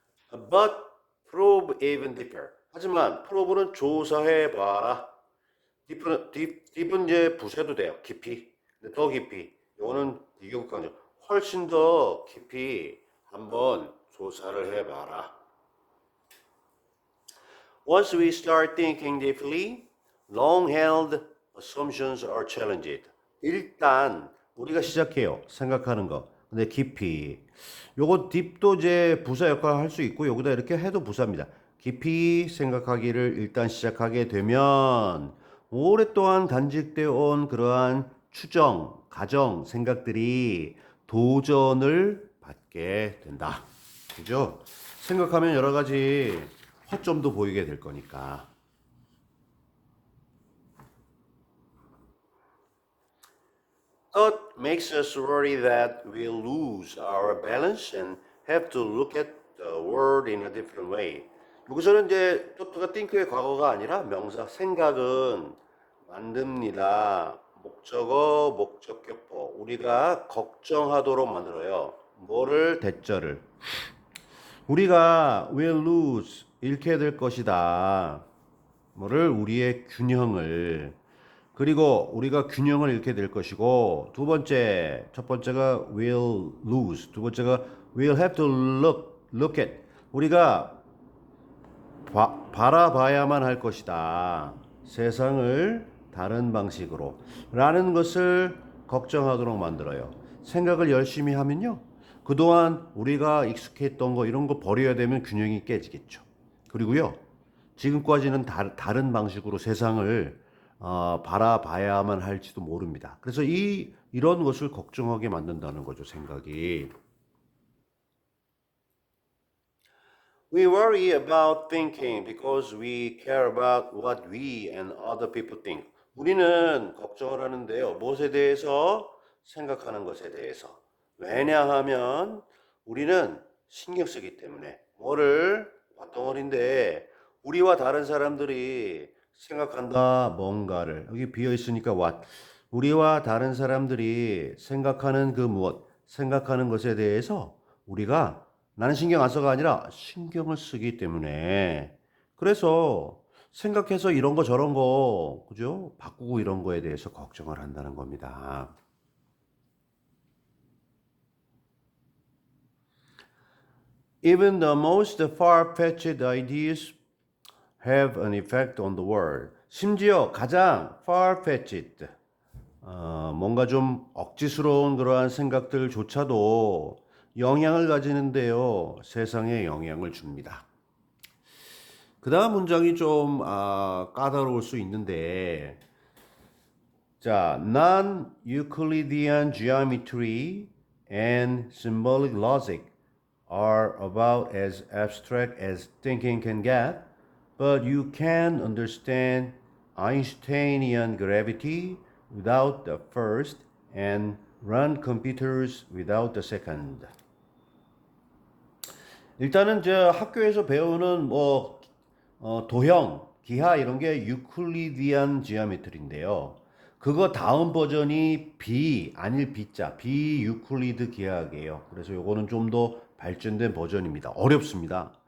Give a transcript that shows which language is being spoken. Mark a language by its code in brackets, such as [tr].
[en] But probe even deeper. [ko] 하지만 probe는 조사해봐라. 딥은 이제 부세도 돼요. 깊이. 근데 더 깊이. 이거는 비교급강조. 훨씬 더 깊이 한번 조사를 해봐라. [en] Once we start thinking deeply, long-held assumptions are challenged. [ko] 일단 우리가 시작해요. 생각하는 거. 근데 깊이. 요거 딥도 이제 부사 역할을 할 수 있고 여기다 이렇게 해도 부사입니다. 깊이 생각하기를 일단 시작하게 되면 오랫동안 간직되어 온 그러한 추정, 가정, 생각들이 도전을 받게 된다. 그죠? 생각하면 여러 가지 허점도 보이게 될 거니까. [en] Thought makes us worry that we'll lose our balance and have to look at the world in a different way. [ko] 여기서는 이제 thought가 think의 과거가 아니라 명사 생각은 만듭니다. 목적어, 목적격보. 우리가 걱정하도록 만들어요. 뭐를? 대절을. 우리가 will lose, 잃게 될 것이다. 뭐를? 우리의 균형을. 그리고 우리가 균형을 잃게 될 것이고, 두 번째, 첫 번째가 will lose, 두 번째가 will have to look at. 우리가 바라봐야만 할 것이다. 세상을 다른 방식으로. 라는 것을 걱정하도록 만들어요. 생각을 열심히 하면요. 그동안 우리가 익숙했던 거 이런 거 버려야 되면 균형이 깨지겠죠. 그리고요. 지금까지는 다른 방식으로 세상을 바라봐야만 할지도 모릅니다. 그래서 이런 것을 걱정하게 만든다는 거죠, 생각이. [en] We worry about thinking because we care about what we and other people think. [ko] 우리는 걱정을 하는데요. 무엇에 대해서? 생각하는 것에 대해서. 왜냐하면 우리는 신경 쓰기 때문에. 뭐를? 밭덩어리인데 우리와 다른 사람들이 생각한다 뭔가를. 여기 비어 있으니까 what. 우리와 다른 사람들이 생각하는 그 무엇, 생각하는 것에 대해서 우리가 나는 신경 안 써가 아니라 신경을 쓰기 때문에. 그래서 생각해서 이런 거 저런 거, 그죠? 바꾸고 이런 거에 대해서 걱정을 한다는 겁니다. [en] Even the most far-fetched ideas have an effect on the world. [ko] 심지어 가장 far-fetched, 뭔가 좀 억지스러운 그러한 생각들조차도 영향을 가지는데요. 세상에 영향을 줍니다. 그 다음 문장이 좀 까다로울 수 있는데, 자, [en] non-Euclidean geometry and symbolic logic are about as abstract as thinking can get, but you can understand Einsteinian gravity without the first and run computers without the second. [ko] 일단은 저 학교에서 배우는 도형, 기하 이런 게 유클리디안 지오메트리인데요. 그거 다음 버전이 아닐 B자, 비유클리드 기하학이에요. 그래서 요거는 좀 더 발전된 버전입니다. 어렵습니다.